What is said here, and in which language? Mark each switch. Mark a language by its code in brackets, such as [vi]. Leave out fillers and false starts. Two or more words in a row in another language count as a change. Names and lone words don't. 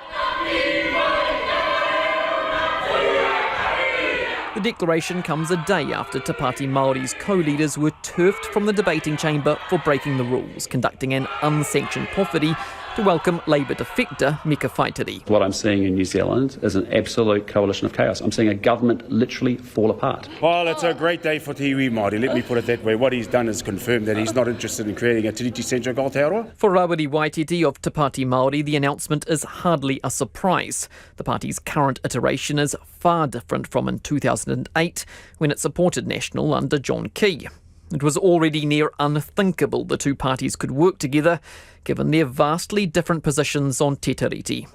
[en] The declaration comes a day after Te Pāti Māori's co-leaders were turfed from the debating chamber for breaking the rules, conducting an unsanctioned pōwhiri to welcome Labour defector Meka Whaitiri. What I'm seeing in New Zealand is an absolute coalition of chaos. I'm seeing a government literally fall apart. Well, it's a great day for [mi] te iwi Māori, [en] let me put it that way. What he's done is confirmed that he's not interested in creating a Tiriti Central Aotearoa. For Rawiri Waititi of Te Pāti Māori, the announcement is hardly a surprise. The party's current iteration is far different from in 2008, when it supported National under John Key. It was already near unthinkable the two parties could work together, given their vastly different positions on Te Tiriti.